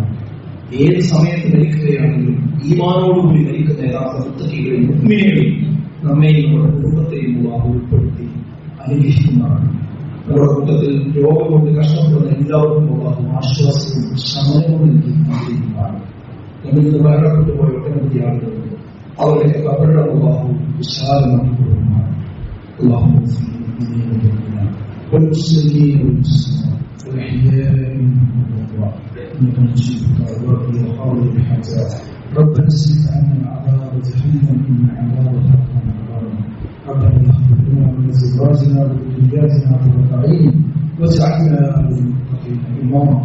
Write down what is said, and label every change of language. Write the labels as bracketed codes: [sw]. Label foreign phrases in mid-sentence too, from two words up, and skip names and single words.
[ml] ഏത് സമയത്ത് മരിക്കുകയാണെങ്കിലും ഈമാനോടുകൂടി മരിക്കുന്ന യഥാർത്ഥ മുത്തഖീകളെയും മുഅ്മിനീകളെയും നമ്മെയും നമ്മുടെ കുടുംബത്തെയും അല്ലാഹു ഉൾപ്പെടുത്തി അനുഗ്രഹിക്കുന്നതാണ്. നമ്മുടെ കൂട്ടത്തിൽ രോഗം കൊണ്ട് കഷ്ടപ്പെടുന്ന എല്ലാവർക്കും അല്ലാഹു ആശ്വാസവും ശമനവും നൽകി അനുഗ്രഹിക്കുന്നതാണ്. നമ്മിൽ നിന്ന് മരണപ്പെട്ടു പോയ ഒട്ടനവധി ആളുകളുണ്ട്. അവരുടെ കബറുടെ അല്ലാഹു വിശാലമാക്കി കൊടുക്കുന്നതാണ്. [ar] അല്ലാഹു والمسلمين والمسلمات والأحياء منهم والأموات إنك مجيب الدعوات يا قاضي الحاجات. ربنا اصرف عنا عذاب جهنم إن عذابها كان غراما. ربنا اغفر لنا ولأزواجنا وذرياتنا قرة أعين واجعلنا للمتقين إماما.